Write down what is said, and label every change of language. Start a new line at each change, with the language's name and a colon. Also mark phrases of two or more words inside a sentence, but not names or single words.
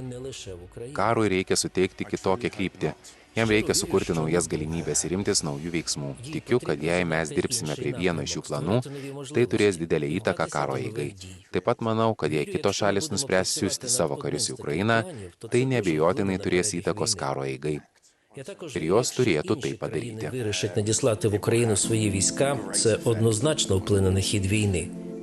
Lithuanian: Karui reikia suteikti kitokią kryptį. Jam reikia sukurti naujas galimybės ir imtis naujų veiksmų. Tikiu, kad jei mes dirbsime prie vieno iš šių planų, tai turės didelę įtaką karo eigai. Taip pat manau, kad jei kitos šalis nuspręs siųsti savo karius į Ukrainą, tai neabejotinai turės įtakos karo eigai. Ir jos turėtų tai padaryti.
Ukrainian: Вирішить надіслати в Україну свої війська, це однозначно вплине на хід війни.